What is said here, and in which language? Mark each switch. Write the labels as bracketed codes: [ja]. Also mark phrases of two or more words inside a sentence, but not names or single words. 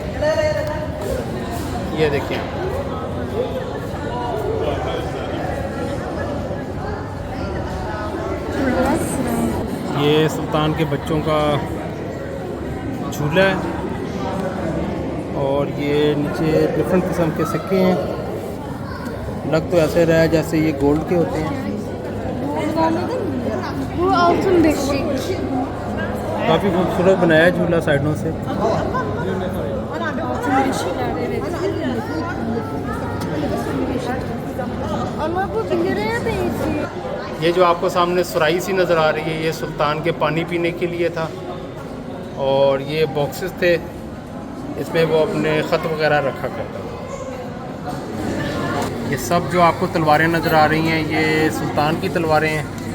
[hi] ये देखिए ये सुल्तान के बच्चों का झूला है और ये नीचे डिफरेंट किस्म के सिक्के हैं। लग तो ऐसे रहा है जैसे ये गोल्ड के होते हैं। [tr] Bu altın beşik. [hi] काफ़ी खूबसूरत बनाया है झूला साइडों से। [tr] Altın beşikler evet. Ama bu 1 liraya benziyor. [hi] ये जो आपको सामने सुराही सी नज़र आ रही है ये सुल्तान के पानी पीने के लिए था और ये बॉक्सेस थे, इसमें वो अपने ख़त वगैरह रखा करता था। ये सब जो आपको तलवारें नज़र आ रही हैं ये सुल्तान की तलवारें हैं।